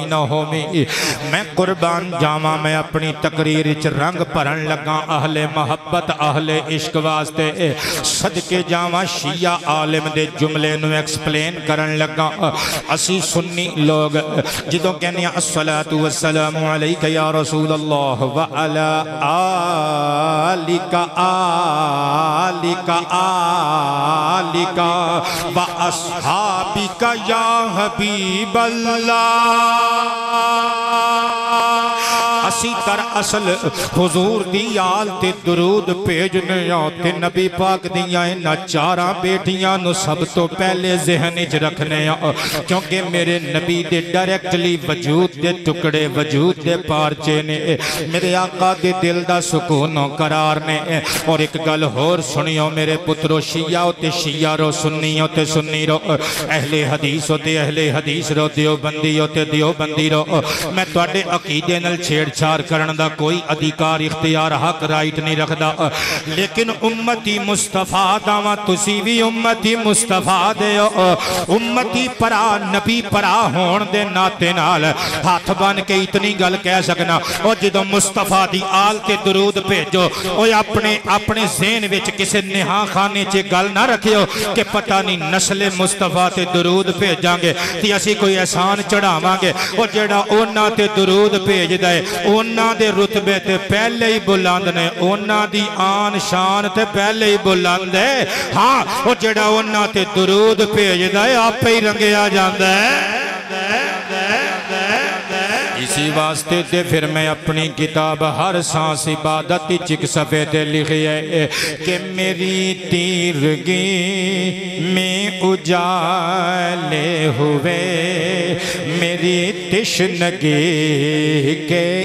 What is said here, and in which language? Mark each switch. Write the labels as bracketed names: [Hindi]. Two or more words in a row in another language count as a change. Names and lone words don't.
[Punjabi] نہ ہو میں قربان جاواں میں اپنی تقریر وچ رنگ بھرن لگا اہل محبت اہل عشق واسطے صدقے جاواں شیعہ عالم دے جملے نو ایکسپلین کرن لگا اسی سنی لوگ جدوں کہنے ہیں [Arabic] الصلاة والسلام علیکہ یا رسول اللہ وعلا آلکہ آلکہ و اصحابکہ یا حبیب اللہ [Punjabi] اسی تر اصل حضور دی آل تے درود پیجنے آتے نبی پاک دیاں انہا 4 بیٹیاں نو سب تو پہلے ذہن اچ رکھنے کیونکہ میرے نبی دے ڈائریکٹلی وجود دے ٹکڑے وجود دے پارچے نے میرے آقا دے دل دا سکون و قرار نے اور ایک گل ہور سنیو میرے پترو شیعہ ہوتے شیعہ رو سنی ہوتے سنی رو اہل حدیث ہوتے اہل حدیث رو دیو بندی ہوتے دیو بندی رو میں توڑے عقیدے نل چھیڑ چھاڑ انکار کرن دا کوئی ادھیکار اختیار حق رائٹ نہیں رکھدا لیکن امتی مصطفیٰ داواں تسی بھی امتی مصطفیٰ دے امتی پرا نبی پرا ہون دے ناتے نال ہاتھ بن کے اتنی گل کہہ سکنا اور جدو مصطفیٰ دی آل تے درود بھیجو اور اپنے ذہن وچ کسے نہاں خانے چے گل نہ رکھیو کہ پتہ نہیں نسل مصطفیٰ تے درود بھیجاں گے تی اسی کوئی احسان چڑھاواں گے اور جڑا اونا تے درود بھیج دے اونا دے رتبے تے پہلے ہی بلند نے اونا دی آن شان تے پہلے ہی بلند ہے ہاں اور جڑا اونا تے درود بھیج دے آپ پہ ہی رنگیا جاندہ ہے اسی واسطے تے پھر میں اپنی کتاب ہر سانس عبادت چک صفحے تے لکھی ہے کہ [Urdu] میری تیرگی میں اجالے ہوئے میری تشنگی کے